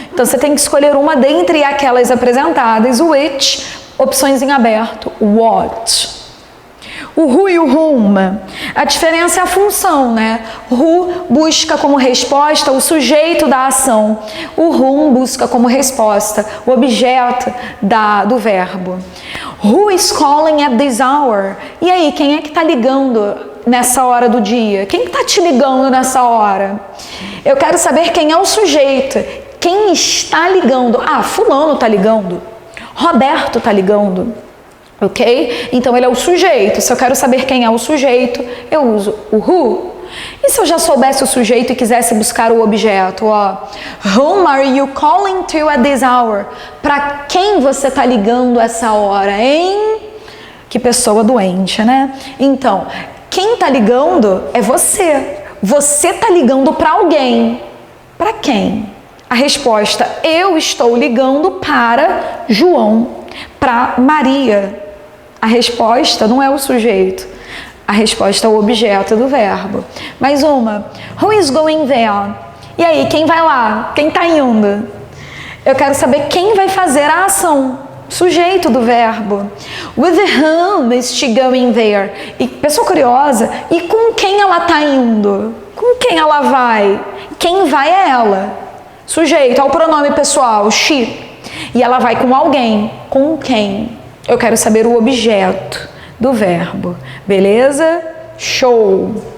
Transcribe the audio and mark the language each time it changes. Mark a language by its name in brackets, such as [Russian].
[Portuguese] Então você tem que escolher uma dentre aquelas apresentadas, which, opções em aberto, what. O who e o whom, a diferença é a função, né? Who busca como resposta o sujeito da ação, o whom busca como resposta o objeto do verbo. [English] Who is calling at this hour? [Portuguese] E aí, quem é que está ligando nessa hora do dia? Quem está te ligando nessa hora? Eu quero saber quem é o sujeito, quem está ligando. Ah, fulano está ligando, Roberto está ligando. Ok? Então ele é o sujeito. Se eu quero saber quem é o sujeito, eu uso o who. E se eu já soubesse o sujeito e quisesse buscar o objeto? [English] Ó, whom are you calling to at this hour? [Portuguese] Para quem você está ligando essa hora, hein? Que pessoa doente, né? Então, quem está ligando é você. Você está ligando para alguém. Para quem? A resposta, eu estou ligando para João, para Maria. A resposta não é o sujeito, a resposta é o objeto do verbo. Mais uma, [English] who is going there? [Portuguese] E aí, quem vai lá? Quem está indo? Eu quero saber quem vai fazer a ação. sujeito do verbo. [English] With whom is she going there? [Portuguese] E pessoa curiosa, e com quem ela está indo? Com quem ela vai? Quem vai é ela. Sujeito, ao pronome pessoal, she. E ela vai com alguém. Com quem? Eu quero saber o objeto do verbo. Beleza? Show!